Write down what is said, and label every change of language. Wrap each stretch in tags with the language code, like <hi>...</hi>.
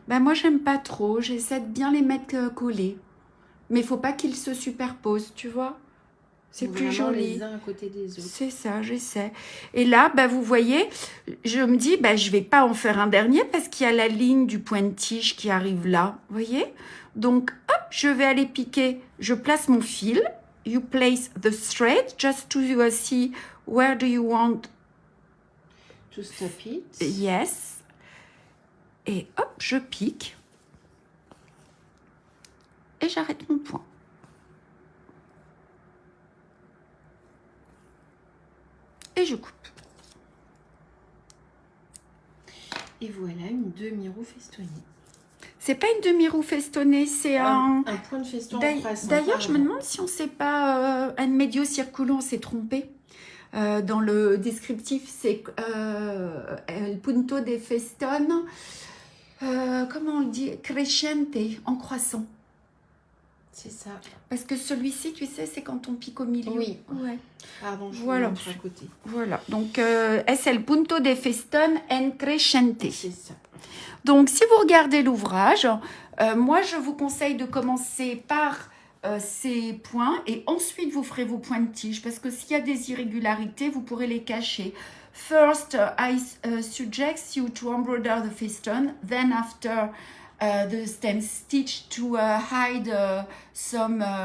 <fr>ben moi j'aime pas trop, j'essaie de bien les mettre collés. Mais il faut pas qu'ils se superposent, tu vois. C'est Ou plus vraiment joli. les uns à côté des autres. C'est ça, j'essaie. Et là, bah, vous voyez, je me dis, bah, je vais pas en faire un dernier parce qu'il y a la ligne du point de tige qui arrive là. Vous voyez? Donc, hop, je vais aller piquer. Je place mon fil.</fr> <en>You place the thread just to see where do you want. To stop it.</en> <fr>Yes. Et hop, je pique. Et j'arrête mon point. Et je coupe. Et voilà une demi-roue festonnée. C'est pas une demi-roue festonnée, c'est Un point de feston en croissant. D'ailleurs, je me demande si on ne sait pas</fr> <es>un medio circulo,</es> <fr>on s'est trompé. Dans le descriptif, c'est</fr> <es>el punto de festone,</es> <fr>comment on le dit, crescente, en croissant. C'est ça. Parce que celui-ci, tu sais, c'est quand on pique au milieu. Oui. Ouais. Pardon, je Voilà. vous montre à côté. Voilà. Donc,</fr> <es>es el punto de festone en crescente.</es> <fr>C'est ça. Donc, si vous regardez l'ouvrage, moi, je vous conseille de commencer par ces points et ensuite, vous ferez vos points de tige parce que s'il y a des irrégularités, vous pourrez les cacher.</fr> <en>First, I suggest you to embroider the feston, then after the stem stitch to hide some</en>